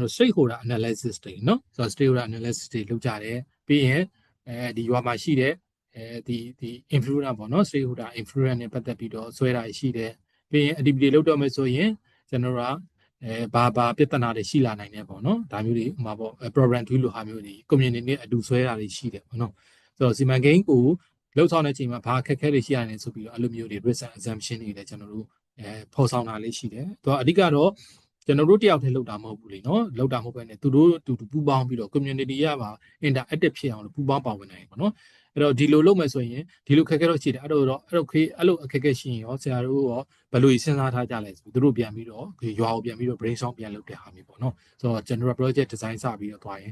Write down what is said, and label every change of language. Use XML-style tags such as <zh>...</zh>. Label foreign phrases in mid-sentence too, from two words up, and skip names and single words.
<my>တော်</my> <en>stakeholder analysis</en> <my>တွေနော်ဆိုတော့</my> <en>stakeholder analysis</en> <my>တွေလုပ်ကြတယ်ပြီးရင်ဒီရွာမှာရှိတဲ့ဒီ influencer ပေါ့နော်</my> <en>stakeholder influencer</en> <my>နဲ့ပတ်သက်ပြီးတော့ဆွဲတာရှိတယ်ပြီးရင် activity လုပ်တော့မယ်ဆိုရင်ကျွန်တော်တို့ကဘာပြဿနာတွေရှိလာနိုင်တယ်ပေါ့နော်ဒါမျိုးတွေဥမာပေါ့ program 2လိုဟာမျိုးတွေ community နဲ့အတူဆွဲတာတွေရှိတယ်ပေါ့နော်ဆိုတော့စီမံကိန်းကိုလှု ပ်ဆောင်တဲ့အချိန်မှာဘာအခက်အခဲတွေရှိရတယ်ဆိုပြီးတော့အဲ့လိုမျိုးတွေ</my> <en>risk and assumption</en> <my>တွေလည်းကျွန်တော်တို့ဖော်ဆောင်တာလေးရှိတယ်သူကအဓိကတော့ကျွန်တော်တို့တယောက်တည်းလှုပ်တာမဟုတ်ဘူးလေနော်လှုပ်တာမဟုတ်ဘဲနဲ့သူတို့တူပူးပေါင်းပြီးတော့ community ရပါ interactive ဖြစ်အောင်လို့ပူးပေါင်းပါဝင်နိုင်ပေါ့နော်အဲ့တော့ဒီလိုလုပ် မယ်ဆိုရင်ဒီလိုခက်ခဲတော့ရှိတယ်အဲ့လိုအခက်ခဲရှိရင်ရောဆရာတို့ရောဘယ်လိုစဉ်းစားထားကြလဲဆိုသူတို့ပြန်ပြီးတော့ရွာကိုပြန်ပြီးတော့ brainstorm ပြန်လုပ်တဲ့ဟာမျိုးပေါ့နော်ဆိုတော့</my> <en>general project design</en> <my>စပြီးတော့သွားရင်</my>